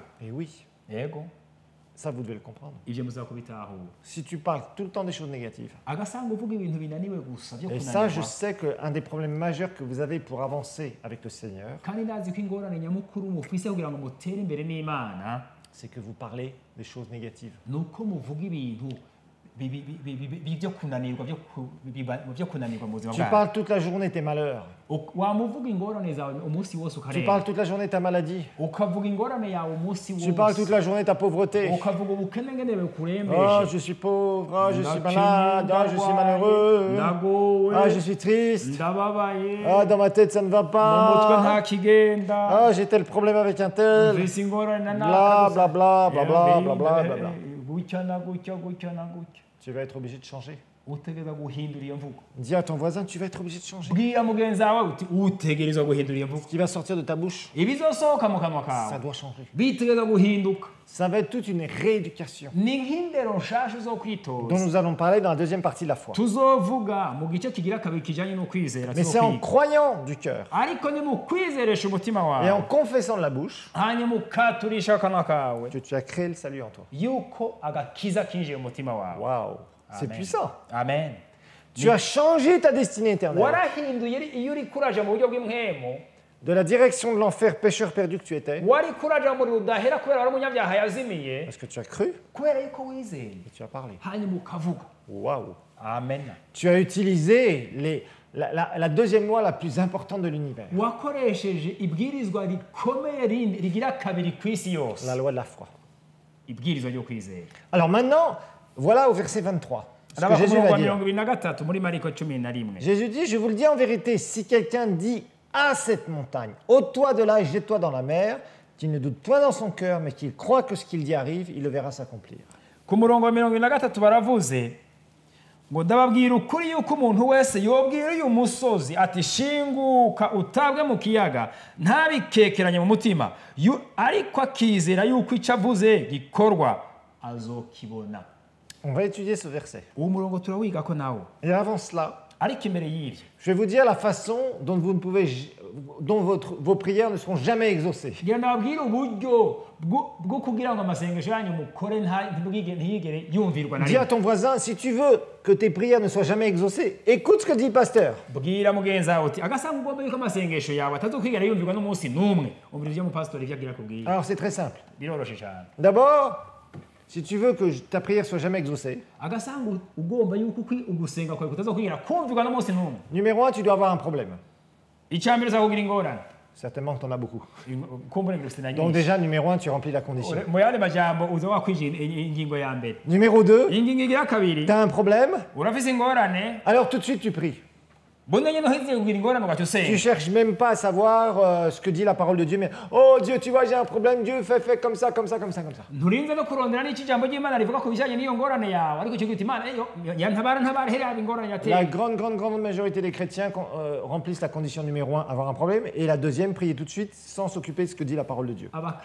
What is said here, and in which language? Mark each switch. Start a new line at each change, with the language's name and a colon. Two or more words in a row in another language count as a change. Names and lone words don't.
French: Et oui,
Rundi: Yego
French: ça vous devez le comprendre.
Rundi: ivyo muzakubitahura.
French: Si tu parles tout le temps des choses négatives,
Rundi: Agasanga uvuga ibintu binaniwe gusa byo
French: et ça, je
Rundi: kunanirwa.
French: sais qu'un des problèmes majeurs que vous avez pour avancer avec le Seigneur,
Rundi: Kandi ndazi ko ingorane nyamukuru mufise kugira ngo mutere imbere n'Imana
French: c'est que vous parlez des choses négatives.
Rundi: nuko muvuga ibintu byo kunanirwa byo kunanirwa mu buzima
French: Tu
Rundi: bwawe.
French: parles toute la journée tes malheurs.
Rundi: Wamuvuga ingorane zawe umunsi wose
French: Tu
Rundi: ukareba.
French: parles toute la journée ta maladie.
Rundi: Ukavuga ingorane yawe umunsi
French: Tu parles toute
Rundi: wose.
French: la journée ta pauvreté.
Rundi: Ukavuga ubukene ngene
French: Oh,
Rundi: bukurembeje.
French: je suis pauvre, oh, je suis malade, oh, je suis malheureux,
Rundi: ndagowe
French: ah, je suis triste,
Rundi: ndababaye
French: ah, dans ma tête ça ne va
Rundi: mu mutwe nta
French: pas,
Rundi: kigenda
French: ah, j'ai tel problème avec un tel,
Rundi: mvise ingorane na
French: bla bla bla bla bla bla bla bla bla.
Rundi: gutya na gutya gutya na gutya.
French: Tu vas être obligé de changer.
Rundi: Utegerezwa guhindura iyo mvugo.
French: Dis à ton voisin, tu vas être obligé de changer.
Rundi: Bwira mugenzi wawe uti utegerezwa guhindura iyo mvugo.
French: Ce qui va sortir de ta bouche,
Rundi: Ibizosohoka mu kanwa
French: ça
Rundi: kawe
French: doit changer.
Rundi: bitegerezwa guhinduka.
French: Ça va être toute une rééducation
Rundi: Ni nk'indero nshasha zo
French: dont
Rundi: kwitoza
French: nous allons parler dans la deuxième partie de la foi.
Rundi: tuzovuga mu gice kigira kabiri kijanye no kwizera
French: Mais c'est en
Rundi: tuzokwiga.
French: croyant du cœur
Rundi: Ariko ni mu kwizeresha umutima
French: et en
Rundi: wawe
French: confessant de la bouche
Rundi: hanyuma ukaturisha akanwa kawe
French: que tu as créé le salut en toi.
Rundi: yuko agakiza kinjiye mu mutima wawe.
French: Waouh, c'est
Rundi: Amen.
French: puissant.
Rundi: Amen.
French: Tu as changé ta destinée éternelle.
Rundi: Warahinduye iyo uri kuraja mu buryo bw'impwemu,
French: De la direction de l'enfer pécheur perdu que tu étais,
Rundi: wari kuraja mu rudahera kubera wari umunyabyaha yazimiye,
French: parce que tu as cru
Rundi: kubera yuko wizeye
French: et tu as parlé.
Rundi: hanyuma ukavuga.
French: Waouh.
Rundi: Amen.
French: Tu as utilisé la deuxième loi la plus importante de l'univers,
Rundi: Wakoresheje ibwirizwa rikomeye rigira kabiri ku isi yose,
French: la loi de la foi.
Rundi: ibwirizwa ryo kwizera.
French: Alors maintenant, voilà au verset 23. Ce que
Rundi: Araba ku
French: Jésus
Rundi: murongo
French: va
Rundi: wa
French: dire.
Rundi: 23 muri Mariko 11.
French: Jésus dit, je vous le dis en vérité, si quelqu'un dit à cette montagne, ôte-toi de là et jette-toi dans la mer, qu'il ne doute point dans son cœur, mais qu'il croit que ce qu'il dit arrive, il le verra s'accomplir.
Rundi: Ku murongo wa 23 baravuze ngo ndababwira ukuri yuko umuntu wese yobwira uyu musozi ati shinguka utabwe mu kiyaga ntabikekeranye mu mutima ariko akizera yuko icyo avuze gikorwa azokibona.
French: On va étudier ce verset.
Rundi: Uwo murongo turawiga ko nawo.
French: Et avant cela,
Rundi: Ariko imbere y'ivyo
French: je vais vous dire la façon dont vos prières ne seront jamais exaucées.
Rundi: ngira ndababwira uburyo bwo kugira ngo amasengesho yanyu mukore ntiyigere yumvirwa na
French: Dis à
Rundi: rimwe.
French: ton voisin, si tu veux que tes prières ne soient jamais exaucées, écoute ce que dit le pasteur.
Rundi: Bwira mugenzi wawe uti agasanga ugomba yuko amasengesho yawe atazokwigera yumvirwa n'umunsi n'umwe. Umvira ivyo umupasitori ivyo agira kubwira.
French: Alors c'est très simple.
Rundi: Biroroshe cyane.
French: D'abord, si tu veux que ta prière soit jamais exaucée,
Rundi: Agasanga ugomba yuko ugusenga kwawe kutazokwigera kumvirwa n'umunsi n'umwe.
French: numéro 1, tu dois avoir un problème.
Rundi: Icyambere uzakugira ingorane.
French: Certainement que tu en as beaucoup.
Rundi: Kumbure ngirufite na
French: Donc
Rundi: nyinshi.
French: déjà, numéro 1, tu remplis la condition.
Rundi: Mu yandi majambo uza wakwije ingingo ya mbere.
French: Numéro 2,
Rundi: Ingingo igira kabiri.
French: tu as un problème,
Rundi: Urafise ingorane.
French: alors tout de suite tu pries. Tu cherches même pas à savoir ce que dit la parole de Dieu, mais oh Dieu, tu vois, j'ai un problème, Dieu fais comme ça, comme ça, comme ça, comme ça. La grande majorité des chrétiens remplissent la condition numéro 1, avoir un problème, et la deuxième, prier tout de suite sans s'occuper de ce que dit la parole de Dieu.